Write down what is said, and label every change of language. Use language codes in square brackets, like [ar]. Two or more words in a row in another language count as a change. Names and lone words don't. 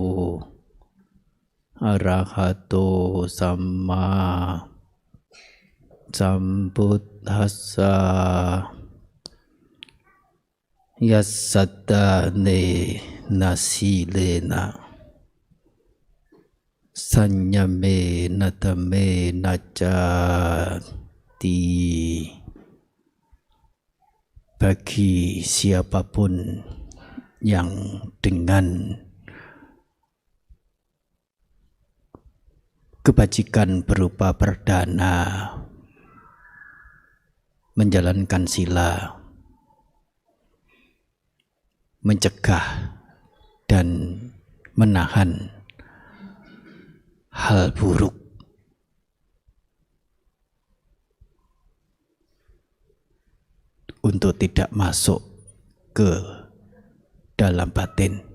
[pi] อะระหะโตสัมมาสัมพุทธัสสะยัสสัตตาเนนะสีเลนะสัญญเมนะตะเมนะจาติ [id] bagi siapapun yang dengan kebajikan berupa perdana menjalankan sila, mencegah dan menahan hal buruk untuk tidak masuk ke dalam batin.